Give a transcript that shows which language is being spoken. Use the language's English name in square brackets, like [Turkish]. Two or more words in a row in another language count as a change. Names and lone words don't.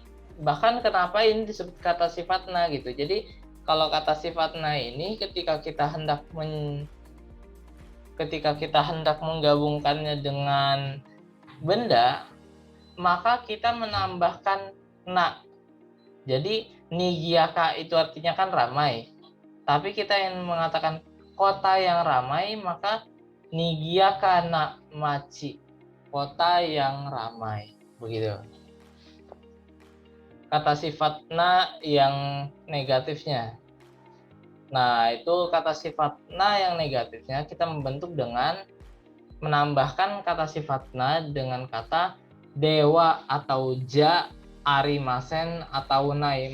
[Indonesian] Bahkan kenapa ini disebut kata sifat na gitu. Jadi kalau kata sifat na ini ketika kita hendak menggabungkannya dengan benda, maka kita menambahkan na. Jadi nigiyaka itu artinya kan ramai. Tapi kita yang mengatakan kota yang ramai, maka [Japanese] にぎやか な 町, [Indonesian] kota yang ramai, begitu. Kata sifat na yang negatifnya. Nah, itu kata sifat na yang negatifnya kita membentuk dengan menambahkan kata sifat na dengan kata dewa atau ja, arimasen atau nai.